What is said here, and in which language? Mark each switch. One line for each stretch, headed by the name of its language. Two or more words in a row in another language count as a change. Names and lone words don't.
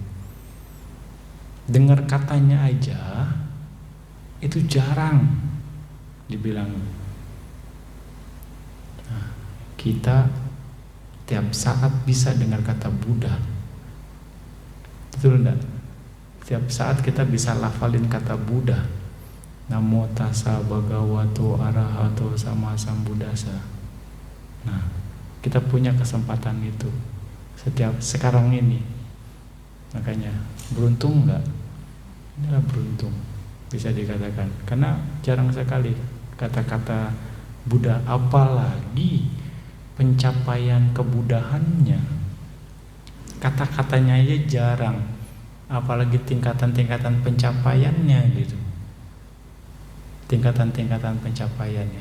Indonesian: Dengar katanya aja itu jarang dibilang. Nah, kita tiap saat bisa dengar kata Buddha. Betul enggak? Tiap saat kita bisa lafalin kata Buddha.
Pali: Namo tassa bhagavato arahato sama sambuddhasa.
Indonesian: Nah, kita punya kesempatan itu sekarang ini. Makanya beruntung enggak? Inilah beruntung bisa dikatakan. Karena jarang sekali kata-kata Buddha, apalagi pencapaian kebudahannya, kata-katanya aja jarang, apalagi tingkatan-tingkatan pencapaiannya gitu, tingkatan-tingkatan pencapaiannya.